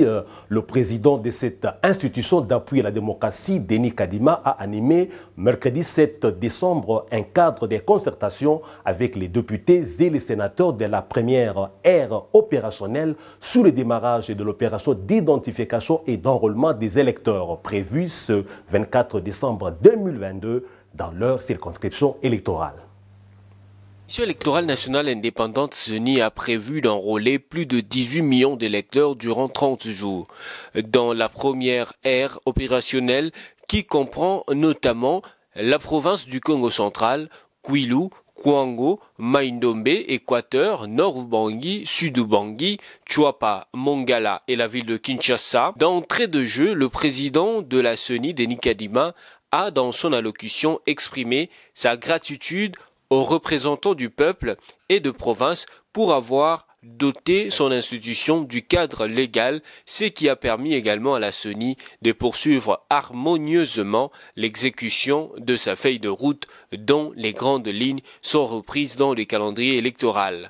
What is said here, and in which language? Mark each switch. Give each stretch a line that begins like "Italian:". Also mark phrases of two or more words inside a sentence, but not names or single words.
French: Le président de cette institution d'appui à la démocratie, Denis Kadima, a animé mercredi 7 décembre un cadre de concertation avec les députés et les sénateurs de la première ère opérationnelle sur le démarrage de l'opération d'identification et d'enrôlement des électeurs prévus ce 24 décembre 2022 dans leur circonscription électorale. La Commission électorale nationale indépendante CENI a prévu d'enrôler plus de 18 millions d'électeurs durant 30 jours. Dans la première ère opérationnelle qui comprend notamment la province du Congo central, Kwilu, Kwango, Maindombe, Équateur, Nord-Ubangi, Sud-Ubangi, Chuapa, Mongala et la ville de Kinshasa. D'entrée de jeu, le président de la CENI, Denis Kadima, a dans son allocution exprimé sa gratitude aux représentants du peuple et de province pour avoir doté son institution du cadre légal, ce qui a permis également à la CENI de poursuivre harmonieusement l'exécution de sa feuille de route dont les grandes lignes sont reprises dans le calendrier électoral.